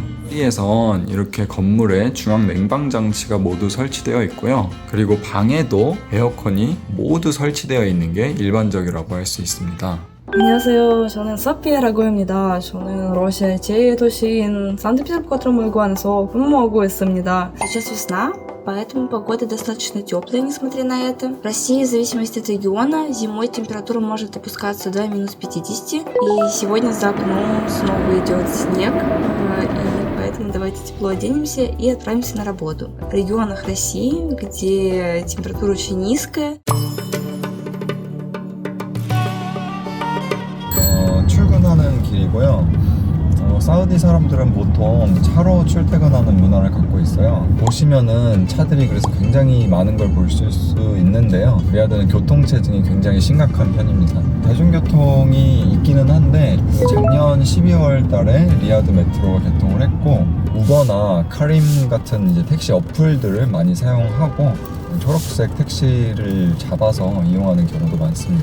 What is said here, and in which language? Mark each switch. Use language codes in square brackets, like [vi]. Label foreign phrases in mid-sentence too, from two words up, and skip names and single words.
[ko] 여기에선 이렇게 건물에 중앙 냉방 장치가 모두 설치되어 있고요. 그리고 방에도 에어컨이 모두 설치되어 있는 게 일반적이라고 할 수 있습니다. 안녕하세요. 저는 소피아라고 합니다. 저는 러시아의 제2도시인 [ru] Санкт-Петербург, которому является [ko] 근무하고 있습니다. [ru] Сейчас весна, поэтому погода достаточно теплая, несмотря на это. В России, в зависимости от региона, зимой температура может опускаться до минус 50. И сегодня за окном снова идет снег, и поэтому давайте тепло оденемся и отправимся на работу. В регионах России, где температура очень низкая, [ko] 출근하는 길이고요. 사우디 사람들은 보통 차로 출퇴근하는 문화를 갖고 있어요. 보시면은 차들이 그래서 굉장히 많은 걸 볼 수 있는데요. 리야드는 교통체증이 굉장히 심각한 편입니다. 대중교통이 있기는 한데 작년 12월 달에 리야드 메트로가 개통을 했고 우버나 카림 같은 이제 택시 어플들을 많이 사용하고 초록색 택시를 잡아서 이용하는 경우도 많습니다.